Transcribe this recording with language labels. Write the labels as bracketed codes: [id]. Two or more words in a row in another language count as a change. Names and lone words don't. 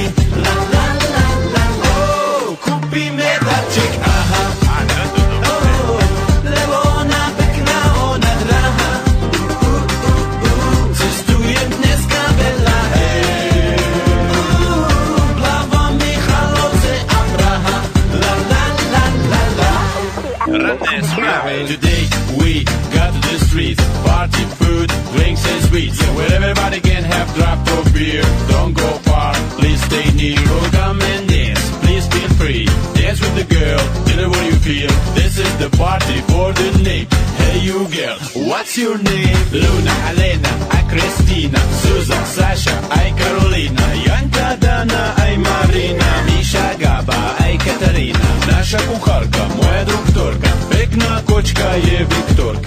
[sk] La la la la. Kúpime darček, aha. Lebo ona pekná, ona drahá. Cestujem dneska veľa, Plava Michalovce a Praha. La la la la la. Ranné správy. [en] Today we got to the streets, party, food, drinks and sweets. Yeah, where everybody can have drop of beer. Don't go far, please stay near. Oh, come and dance, please feel free. Dance with the girl, tell her what you feel. This is the party for the name. Hey you girl, what's your name? Luna, Alena, I Kristina, Susan, Sasha, I Karolina, Janka, Dana, I Marina, Misha, Gaba, I Katarina. [rue] Наша кухарка, моя докторка, пекна кочка je Viktorka.